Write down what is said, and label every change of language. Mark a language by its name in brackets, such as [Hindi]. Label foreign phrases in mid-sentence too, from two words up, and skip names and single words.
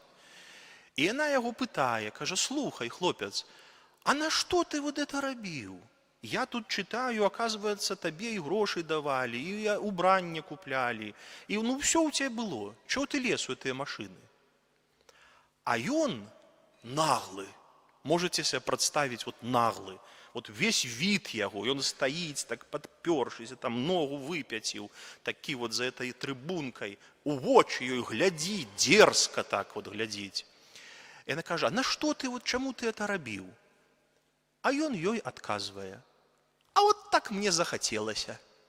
[Belarusian] І яна яго пытае, кажа: слухай, хлопец, а на што ты [Russian] вот это [Belarusian] рабіў? [Russian] Я тут читаю, оказывается, [Belarusian] табе і грошы давалі, і убранне куплялі, і ну [Russian] все у тебе было. [Belarusian] Чого ты лез у гэтыя машыны? А ён наглы. [Russian] Можете себе [Belarusian] прадставіць вот наглы. [Russian] Вот весь вид [Belarusian] яго, ён стаіць так падпёршыся, там ногу выпяціў, такі вот за этой трыбункай, у вочы ёй глядзіць, дерзка так вот глядзіць. Яна кажа: а на што ты, вот чаму ты это рабіў? А ён ёй адказвае: а вот так мне захацелася.